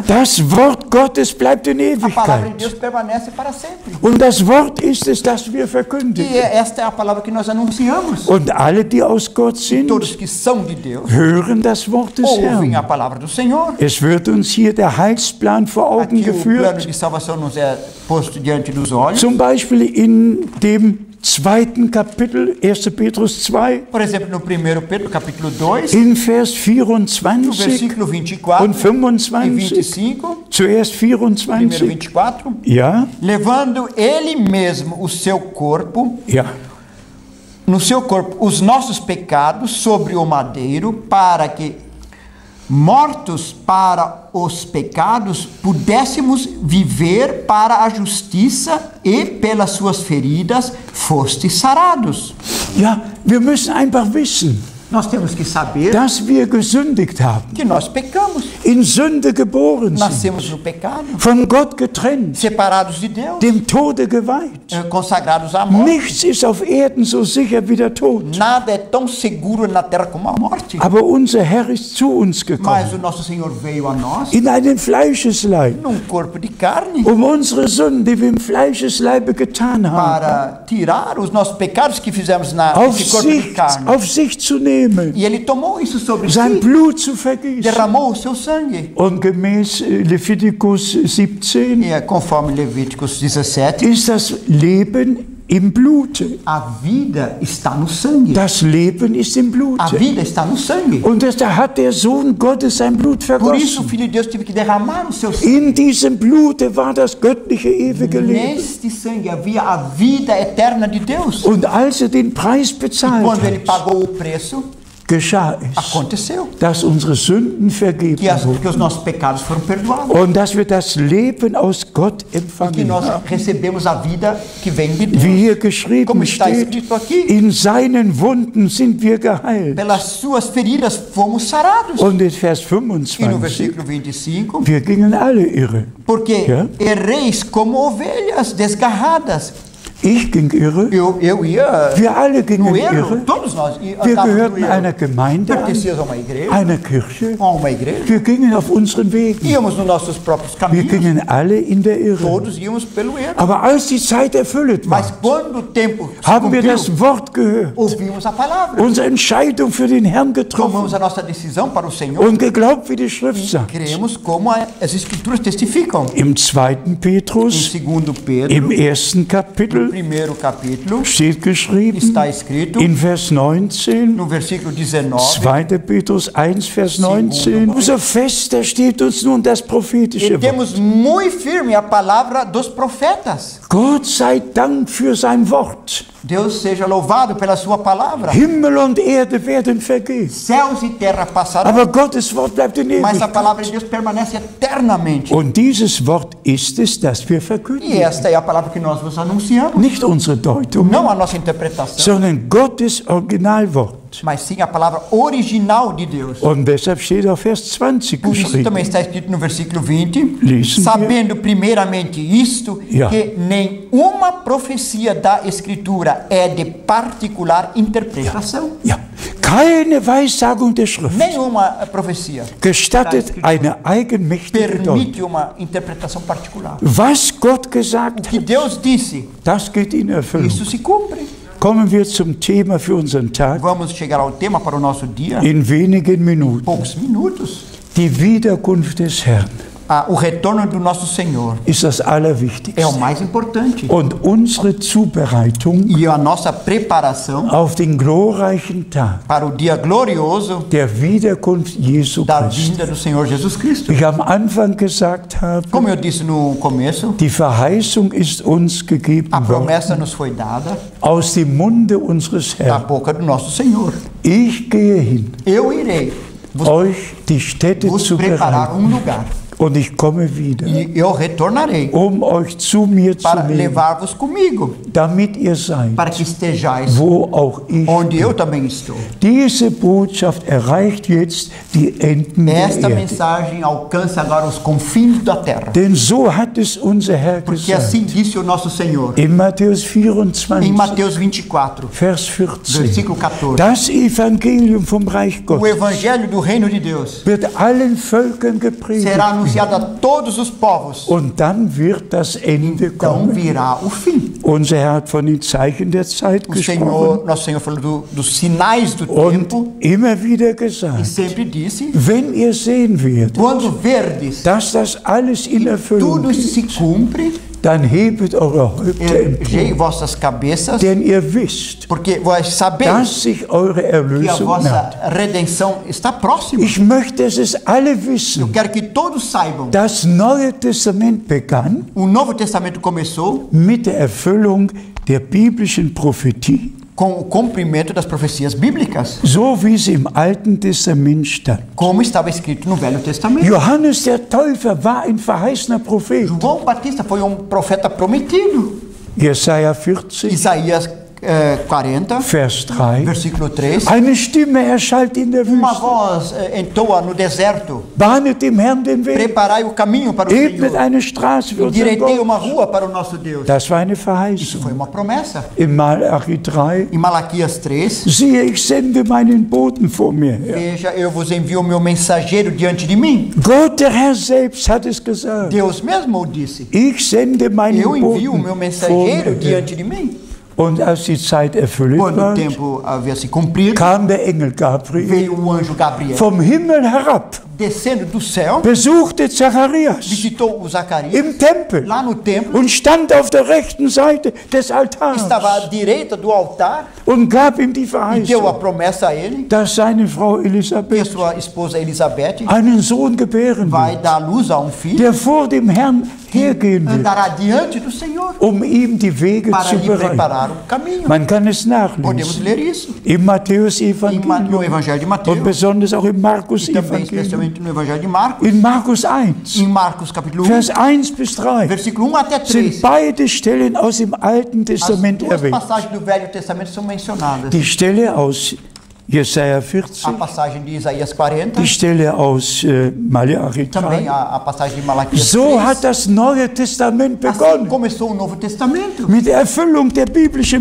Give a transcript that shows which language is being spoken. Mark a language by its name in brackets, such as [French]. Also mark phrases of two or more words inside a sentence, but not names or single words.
[German] das Wort Gottes bleibt in [Portuguese] A palavra de [German] Ewigkeit. [Portuguese] Deus permanece para sempre. [German] Und das Wort ist es, das wir [Portuguese] E [German] verkündigen. [Portuguese] esta é a palavra que nós anunciamos. [German] Und alle, die aus Gott sind, [Portuguese] Todos que são de Deus [German] hören das Wort des [Portuguese] ouvem a [German] Herrn. [Portuguese] palavra do Senhor. [German] Es wird uns hier der Heilsplan vor Augen [Portuguese] Aqui o plano [German] geführt, [Portuguese] de salvação nos é posto diante dos olhos. [German] zum Beispiel in dem zweiten Kapitel, 1. Petrus 2, [Portuguese] Por exemplo, no 1 Pedro, capítulo 2, [German] in Vers [Portuguese] no 24 versículo 24 [German] und [Portuguese] e 25, 25, [German] zuerst [Portuguese] primeiro 24, 24, [German] ja, [Portuguese] levando ele mesmo o seu corpo, [German] ja, [Portuguese] no seu corpo, os nossos pecados sobre o madeiro, para que, mortos para os pecados, pudéssemos viver para a justiça e pelas suas feridas fostes sarados. [German] ja, wir müssen einfach wissen, [Portuguese] Nós temos que saber [German] dass wir gesündigt haben, [Portuguese] que nós pecamos, [German] in Sünde geboren sind, [Portuguese] nascemos no pecado, [German] von Gott getrennt, [Portuguese] separados de Deus, [German] dem Tode geweiht. [Portuguese] consagrados à morte. [German] Nichts ist auf Erden so sicher wie der Tod. [Portuguese] Nada é tão seguro na terra como a morte. [German] Aber unser Herr ist zu uns [Portuguese] Mas [German] gekommen, [Portuguese] o nosso Senhor veio a nós [German] in einen Fleischesleib, [Portuguese] num corpo de carne [German] um unsere Sünden, die wir im Fleischesleibe getan haben, [Portuguese] para tirar os nossos pecados que fizemos [German] auf [Portuguese] nesse corpo de carne. [German] sich zu nehmen, [Portuguese] E ele tomou isso sobre [German] sein [Portuguese] si, [German] Blut zu vergießen. [Portuguese] derramou o seu sangue. [German] Und gemäß Levitikus 17 [Portuguese] E conforme Levíticos 17, [German] ist das Leben im Blute. [Portuguese] a vida está no sangue. [German] Das Leben ist im [Portuguese] A [German] Blute. [Portuguese] vida está no sangue. [German] Und da hat der Sohn Gottes sein Blut [Portuguese] Por isso o [German] vergossen. [Portuguese] Filho de Deus teve que derramar o seu sangue. [German] In diesem Blute war das göttliche ewige Leben. [Portuguese] Neste sangue havia a vida eterna de Deus. [German] Und als er den Preis bezahlt [Portuguese] Quando ele [German] hat, [Portuguese] pagou o preço, [German] geschah es, [Portuguese] aconteceu [German] dass unsere Sünden vergeben [Portuguese] que os [German] wurden [Portuguese] nossos pecados foram perdoados. [German] und dass wir das Leben aus Gott [Portuguese] Que [German] empfangen [Portuguese] nós [German] haben. [Portuguese] recebemos a vida que vem de [German] Wie [Portuguese] Deus. [German] hier [Portuguese] Como [German] geschrieben [Portuguese] está [German] steht, [Portuguese] escrito aqui, [German] in seinen Wunden sind wir geheilt. [Portuguese] pelas suas feridas fomos sarados. [German] Und in Vers [Portuguese] E no 25, versículo 25, [German] wir gingen alle irre. [Portuguese] porque [German] Ja. [Portuguese] erreis como ovelhas desgarradas. [German] Ich ging irre, [Portuguese] Eu ia [German] wir alle gingen [Portuguese] no erro, [German] irre. [Portuguese] todos nós [German] Wir [Portuguese] andávamos no [German] gehörten einer [Portuguese] erro. [German] Gemeinde an, [Portuguese] Pertencias a uma igreja, [German] einer Kirche. [Portuguese] a uma igreja. [German] Wir gingen auf unseren Wegen. [Portuguese] Íamos nos nossos próprios [German] Wir [Portuguese] caminhos, [German] gingen alle in der Irre. [Portuguese] todos íamos pelo erro. [German] Aber als die Zeit erfüllt [Portuguese] Mas [German] war, [Portuguese] quando o tempo se [German] haben wir [Portuguese] cumpriu, [German] das Wort gehört, [Portuguese] ouvimos a palavra. [German] unsere Entscheidung für den Herrn getroffen [Portuguese] Tomamos a nossa decisão para o Senhor [German] und geglaubt, wie die Schrift [Portuguese] e [German] sagt. [Portuguese] cremos como as escrituras testificam. [German] Im 2. [Portuguese] Em [German] Petrus, [Portuguese] 2 Pedro, [German] im 1. Kapitel, [Portuguese] primeiro capítulo [German] steht geschrieben [Portuguese] está escrito [German] in Vers 19, [Portuguese] no versículo 19, [German] 2. Petrus 1, Vers 19. So fest, da steht uns nun das prophetische [Portuguese] e [German] Wort. [Portuguese] temos muito firme a palavra dos profetas. [German] Gott sei Dank für sein Wort. [Portuguese] Deus seja louvado pela sua palavra. [German] Himmel und Erde werden vergehen, [Portuguese] Céus e terra passarão, [German] aber Gottes Wort bleibt in [Portuguese] mas a [German] Ewigkeit. [Portuguese] palavra de Deus permanece eternamente. [German] Und dieses Wort ist es, das wir [Portuguese] E [German] verkündigen. [Portuguese] esta é a palavra que nós vos anunciamos. [German] Nicht unsere Deutung, [Portuguese] Não a nossa interpretação, [German] sondern Gottes Originalwort. [Portuguese] mas sim a palavra original de Deus. [German] Und deshalb steht auch Vers 20 [Portuguese] Por isso [German] geschrieben. [Portuguese] também está escrito no versículo 20, [German] Lesen [Portuguese] sabendo primeiramente isto, [German] Ja. [Portuguese] que nenhuma profecia da Escritura é de particular interpretação. [German] Ja, keine Weissagung der Schrift [Portuguese] Nenhuma profecia [German] gestattet eine eigenmächtige Deutung. [Portuguese] permite uma interpretação particular. [German] Was Gott gesagt [Portuguese] O que [German] hat, [Portuguese] Deus disse, [German] das geht in Erfüllung. [Portuguese] isso se cumpre. [German] Kommen wir zum Thema für unseren Tag [Portuguese] Vamos chegar ao tema para o nosso dia [German] in wenigen [Portuguese] em [German] Minuten. [Portuguese] poucos minutos. [German] Die Wiederkunft des Herrn [Portuguese] O retorno do nosso Senhor [German] ist das [Portuguese] é o [German] Allerwichtigste. [Portuguese] mais importante. [German] Und unsere Zubereitung [Portuguese] E a nossa preparação [German] auf den glorreichen Tag [Portuguese] para o dia glorioso [German] der Wiederkunft Jesu [Portuguese] da [German] Christi. [Portuguese] vinda do Senhor Jesus Cristo. [German] Wie ich am Anfang gesagt habe, [Portuguese] Como eu disse no começo, [German] die Verheißung ist uns gegeben [Portuguese] a [German] worden [Portuguese] promessa nos foi dada [German] aus dem Munde unseres [Portuguese] da [German] Herrn. [Portuguese] boca do nosso Senhor. [German] Ich gehe hin, [Portuguese] Eu irei [German] euch die Städte [Portuguese] vos [German] zu [Portuguese] preparar [German] bereiten, [Portuguese] lugar [German] und ich komme wieder, [Portuguese] e eu retornarei [German] euch zu mir zu [Portuguese] para [German] nehmen, [Portuguese] levar-vos comigo, [German] damit ihr seid, [Portuguese] para que estejais [German] wo auch ich [Portuguese] onde [German] bin. [Portuguese] eu também estou. [German] Diese Botschaft erreicht jetzt die Enden der [Portuguese] Esta [German] Erde. [Portuguese] mensagem alcança agora os confins da terra. [German] Denn so hat es unser Herr [Portuguese] Porque [German] gesagt. [Portuguese] assim disse o nosso Senhor [German] In Matthäus [Portuguese] em 24, Mateus 24, [German] Vers 14. [Portuguese] versículo 14. [German] Das Evangelium vom Reich [Portuguese] O [German] Gottes [Portuguese] evangelho do reino de Deus [German] wird allen Völkern gepredigt. [Portuguese] será anunciado a todos os povos. [German] Und dann wird das Ende [Portuguese] Então [German] kommen. [Portuguese] virá o fim. [German] Unser Herr hat von den Zeichen der Zeit [Portuguese] O [German] gesprochen [Portuguese] Senhor, nosso Senhor falou dos sinais do tempo [German] und immer wieder [Portuguese] e [German] gesagt, [Portuguese] sempre disse: [German] wenn ihr sehen werdet, [Portuguese] quando verdes [German] dass das alles in Erfüllung [Portuguese] tudo isso [German] geht, [Portuguese] se cumpre, [German] dann hebet eure Häupter [Portuguese] ergei [German] empor. [Portuguese] vossas cabeças, [German] Denn ihr wisst, [Portuguese] porque vós sabeis [German] dass sich eure [Portuguese] que a [German] Erlösung [Portuguese] vossa [German] naht. [Portuguese] redenção está próxima. [German] Ich möchte, dass es alle [Portuguese] Eu [German] wissen. [Portuguese] quero que todos saibam. [German] Das Neue Testament begann [Portuguese] O Novo Testamento começou [German] mit der Erfüllung der biblischen Prophetie, [Portuguese] com o cumprimento das profecias bíblicas, [German] so wie sie im Alten Testament stand. [Portuguese] como estava escrito no Velho Testamento. [German] Johannes der Täufer war ein verheißener Prophet. [Portuguese] João Batista foi profeta prometido. [German] Jesaja 40, [Portuguese] Isaías 40, [German] Vers 3. [Portuguese] versículo 3. [German] Eine Stimme erschallt in der [Portuguese] Uma [German] Wüste. [Portuguese] voz entoa no deserto: [German] Bahnet dem Herrn den Weg, [Portuguese] preparai o caminho para o [German] ebnet [Portuguese] Senhor, [German] eine Straße für unseren [Portuguese] direitei [German] Gott. [Portuguese] uma rua para o nosso Deus. [German] Das war eine [Portuguese] Isso [German] Verheißung. [Portuguese] foi uma promessa. [German] In Malachi 3, [Portuguese] Em Malaquias 3, [German] siehe, ich sende meinen Boten vor mir her. [Portuguese] veja, eu vos envio o meu mensageiro diante de mim. [German] Gott, der Herr selbst, hat es gesagt. [Portuguese] Deus mesmo o disse. [German] Ich sende meinen [Portuguese] Eu envio o meu [German] Boten vor [Portuguese] mensageiro [German] mir her. [Portuguese] diante de mim. [German] Und als die Zeit erfüllt [Portuguese] Quando o [German] war, [Portuguese] tempo havia se cumprido, [German] kam der Engel Gabriel [Portuguese] veio o anjo Gabriel [German] vom Himmel herab, [Portuguese] descendo do céu, [German] besuchte Zacharias [Portuguese] visitou o Zacarias [German] im Tempel [Portuguese] lá no templo, [German] und stand auf der rechten Seite des Altars [Portuguese] estava à direita do altar [German] und gab ihm die [Portuguese] e deu a [German] Verheißung, [Portuguese] promessa a ele [German] dass seine Frau [Portuguese] que a Elisabeth sua esposa Elizabeth [German] einen Sohn gebären [Portuguese] vai [German] wird, [Portuguese] dar luz a filho, [German] der vor dem Herrn hergehen wird, [Portuguese] andará diante do Senhor [German] um ihm die Wege [Portuguese] para [German] zu [Portuguese] lhe [German] bereiten. [Portuguese] preparar o caminho. [German] Man kann es [Portuguese] Podemos [German] nachlesen [Portuguese] ler isso [German] im Matthäus [Portuguese] no [German] Evangelium [Portuguese] Evangelho de [German] und [Portuguese] Mateus [German] besonders auch im Markus [Portuguese] e também [German] Evangelium. [Portuguese] especialmente no Evangelho de Marcos. [German] In Markus 1, [Portuguese] Em Marcos capítulo 1, [German] Vers 1 bis 3 [Portuguese] versículo 1 até 3, [German] sind beide Stellen aus dem Alten [Portuguese] as [German] Testament [Portuguese] duas [German] erwähnt. [Portuguese] passagens do Velho Testamento são mencionadas. [German] Die Stelle aus Jesaja [Portuguese] A 40, passagem de Isaías 40, [German] die Stelle aus Malachi [Portuguese] também 3. a passagem de Malaquias [German] So 3. hat das Neue Testament [Portuguese] Assim [German] begonnen, [Portuguese] começou o Novo Testamento, [German] mit der Erfüllung der biblischen